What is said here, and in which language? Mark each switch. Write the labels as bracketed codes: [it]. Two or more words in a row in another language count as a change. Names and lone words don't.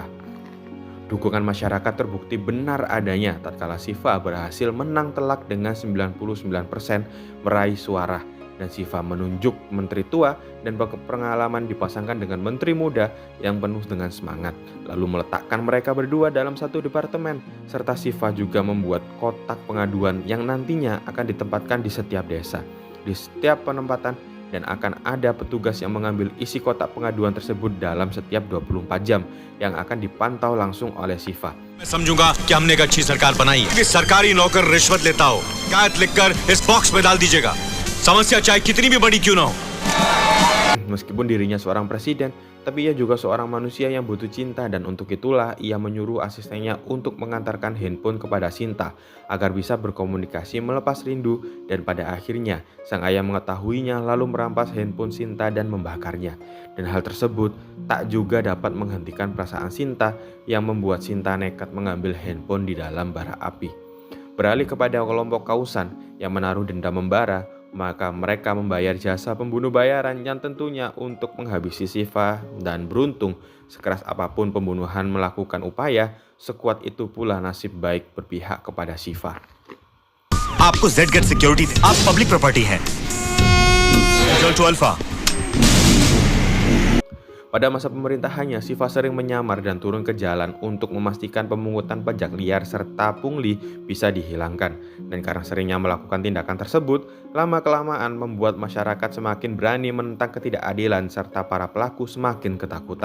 [id] Dukungan masyarakat terbukti benar adanya tatkala Syifa berhasil menang telak dengan 99% meraih suara dan Shiva menunjuk menteri tua dan berpengalaman dipasangkan dengan menteri muda yang penuh dengan semangat, lalu meletakkan mereka berdua dalam satu departemen, serta Shiva juga membuat kotak pengaduan yang nantinya akan ditempatkan di setiap desa. Di setiap penempatan dan akan ada petugas yang mengambil isi kotak pengaduan tersebut dalam setiap 24 jam yang akan dipantau langsung oleh Shiva. [hi] मैं समझूंगा कि हमने एक अच्छी सरकार बनाई है। कि सरकारी नौकर रिश्वत लेता हो, शिकायत लिखकर इस बॉक्स में डाल दीजिएगा। समस्या चाहे कितनी भी बड़ी क्यों ना हो। [id] Meskipun dirinya seorang presiden, tapi ia juga seorang manusia yang butuh cinta, dan untuk itulah ia menyuruh asistennya untuk mengantarkan handphone kepada Sinta agar bisa berkomunikasi melepas rindu, dan pada akhirnya sang ayah mengetahuinya lalu merampas handphone Sinta dan membakarnya. Dan hal tersebut tak juga dapat menghentikan perasaan Sinta yang membuat Sinta nekat mengambil handphone di dalam bara api. Beralih kepada kelompok Kausan yang menaruh dendam membara, maka mereka membayar jasa pembunuh bayaran yang tentunya untuk menghabisi Shiva, dan beruntung sekeras apapun pembunuhan melakukan upaya, sekuat itu pula nasib baik berpihak kepada Shiva. [hi] आपको Z-Get सिक्योरिटी, आप [en] public property [hi] हैं। [en] two alpha. [id] Pada masa pemerintahannya, Shiva sering menyamar dan turun ke jalan untuk memastikan pemungutan pajak liar serta pungli bisa dihilangkan. Dan karena seringnya melakukan tindakan tersebut, lama-kelamaan membuat masyarakat semakin berani menentang ketidakadilan serta para pelaku semakin ketakutan.